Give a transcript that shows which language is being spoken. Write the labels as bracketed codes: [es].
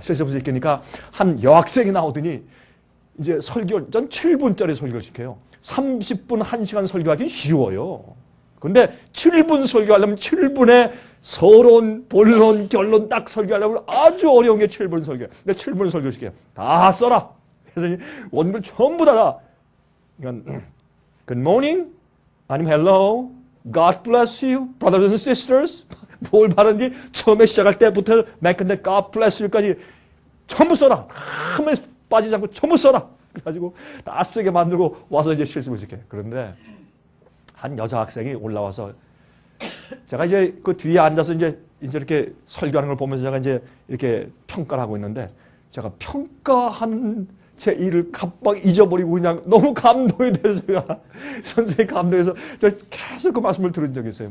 [ko] 실습을 시키니까 한 여학생이 나오더니 이제 전 7분짜리 설교를 시켜요. 30분 1시간 설교하기는 쉬워요. 근데 7분 설교하려면 7분의 서론, 본론, 결론 딱 설교하려면 아주 어려운 게 7분 설교예요. 근데 7분 설교시켜요. 다 써라. 그래서 원글 전부 다. 그러니까 [en] Good morning. 아니면 hello. God bless you. Brothers and sisters. [ko] 뭘 바른지 처음에 시작할 때부터 맨 끝에 [en] God bless you [ko] 까지 전부 써라. 한번 빠지지 않고 전부 써라. 그래가지고 다 쓰게 만들고 와서 이제 실습을 시켜요. 그런데 한 여자 학생이 올라와서 제가 이제 그 뒤에 앉아서 이제 이렇게 설교하는 걸 보면서 제가 이제 이렇게 평가를 하고 있는데 제가 평가한 제 일을 갑박 잊어버리고 그냥 너무 감동이 돼서 선생님이 감동해서 제가 계속 그 말씀을 들은 적이 있어요.